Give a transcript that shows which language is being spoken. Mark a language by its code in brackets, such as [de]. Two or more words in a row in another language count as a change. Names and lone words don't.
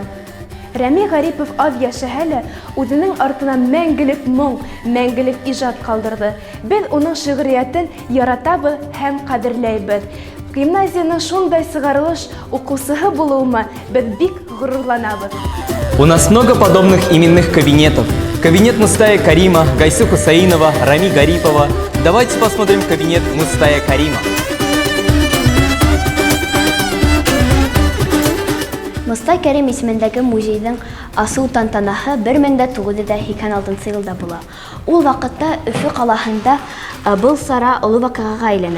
[ba] Рами Гарипов аз яшәһә лә, үзенең артыннан мәңгелек моң, мәңгелек иҗат калдырды. Без уның шигъриятен яратабыз һәм кадерләйбез. Гимназияның шундай сыгарылыш укучысы булуыма без бик горурланабыз. [ru] У нас много подобных именных кабинетов. Кабинет Мустая Карима, Гайсы Хусаинова, Рами Гарипова. Давайте посмотрим кабинет Мустая Карима. [ba] Мустай Кәрим исемендәге музейдің асыл тантанаһы 1986 елда була. Ул вакытта Өфө калаһында был сара олы вакыйгага әйләнә.